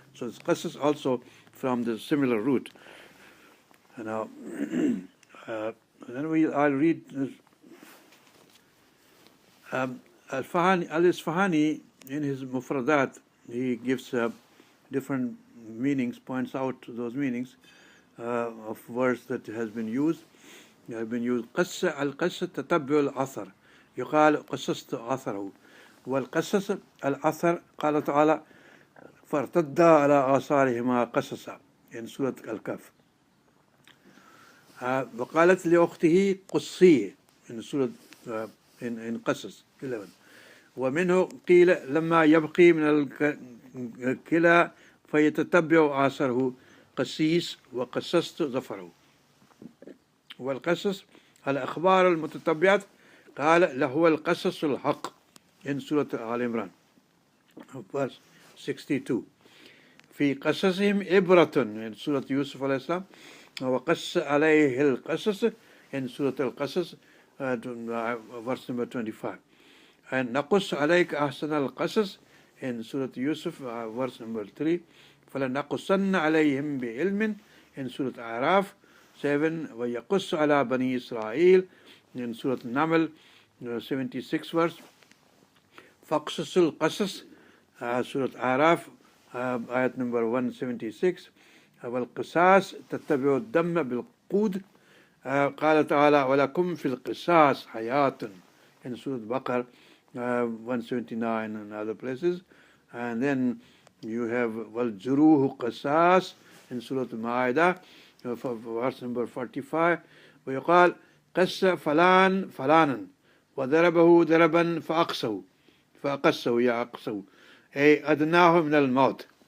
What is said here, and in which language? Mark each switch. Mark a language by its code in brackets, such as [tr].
[en] So it's Qisas also from the similar root. Now, then I'll read this. Al-Isfahani, in his Mufradat, he gives different meanings, points out those meanings of words that has been used. Have been used. [ar] القصة تتبع الأثر يقال قصصت أثره والقصص الأثر قال تعالى فارتدا على آثارهما قصصا [en] in Surah Alkahaf. [ar] وقالت لأخته قصي [en] in Surah in [ar] قصص 11. ومنه قيل لما يبقي من الكلى فيتتبع آثاره قسيس وقصصت ظفره. والقصص الأخبار المتتبعات قال لهو القصص الحق [en] in Surah Al Imran verse 62. [ar] في قصصهم عبرة [en] in Surah Yusuf [ar] عليه السلام وقص عليه القصص [en] in Surah Al-Qasas verse number 25. And Naquss [ar] عليك أحسن القصص [en] in Surah Yusuf verse number 3. [ar] فلنقصن عليهم بعلم [en] in Surah Araf 7. [ar] ويقص على بني إسرائيل [en] in Surah Naml 76 verse. [ar] فاقصص القصص [en] Surah Araf ayat number 176. [ar] والقصاص تتبع الدم بالقود قال تعالى ولكم في القصاص حياة [en] in Surah Baqarah 179 and other places. And then you have [ar] والجروح قصاص [en] in Surah Ma'idah verse number 45. [ar] ويقال قص فلان فلانا وضربه ضربا فأقصه يأقصه أي أدناه من الموت.